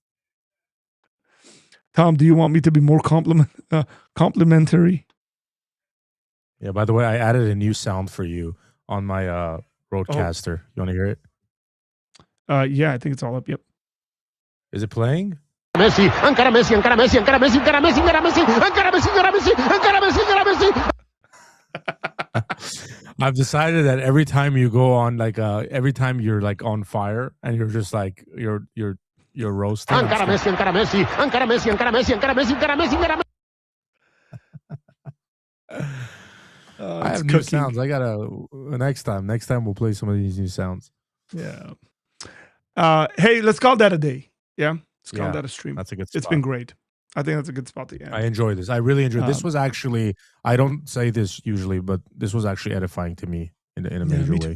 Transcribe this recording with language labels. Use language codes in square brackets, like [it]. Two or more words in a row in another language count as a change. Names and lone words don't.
[en] Tom, do you want me to be more complimentary? Yeah, by the way, I added a new sound for you on my Roadcaster. You want to hear it? Yeah, I think it's all up. Yep. Is it playing? [ca] Messi, encara Messi, encara Messi, encara Messi, encara Messi, encara Messi, encara Messi, encara Messi, encara Messi, encara Messi. [en] I've decided that every time you go on, like, every time you're like on fire and you're just like you're roasting. [ca] Encara Messi, encara Messi, encara Messi, encara Messi, encara Messi, encara Messi, encara Messi. [en] I have new sounds. I gotta next time we'll play some of these new sounds. Yeah. Hey, let's call that a day. Yeah. Let's call that a stream. That's a good spot. It's been great. I think that's a good spot to end. I enjoy this. I really enjoyed this. Was actually, I don't say this usually, but this was actually edifying to me in a major way.